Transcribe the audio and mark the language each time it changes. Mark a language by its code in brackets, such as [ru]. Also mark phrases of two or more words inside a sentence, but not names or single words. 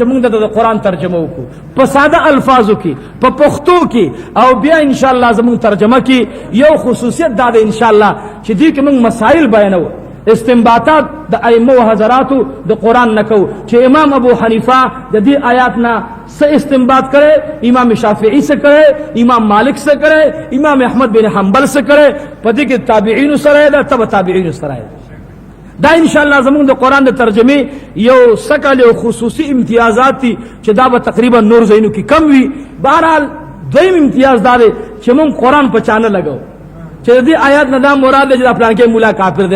[ps] موږ د قرآن ترجمه وکړو په ساده الفاظو کې په پښتو کې او بیا [ar] ان شاء الله [ps] زموږ ترجمه کې یو خصوصیت دا ده [ar] ان شاء الله [ps] چې دې کې موږ مسائل بیانو استنباطات د ائمه او حضراتو د قرآن نکو چې امام ابو حنیفه د دې آیات نه څه استنباط کړي امام شافعی سے کړي امام مالک سے کړي امام احمد بن حنبل سے کړي په دې کې تابعین سره ده تبع تابعین سره دا [ar] ان شاء الله [ps] زمونږ د قران د ترجمه یو سکل او خصوصي امتیازات دي چې دا به تقریبا نور زینو کې کم وي. بهرحال دویم امتیاز دا دی چې مونږ قران په چانه لګو چې دې آیات نه دا مراد دی چې پلان کې مولا کافر دی.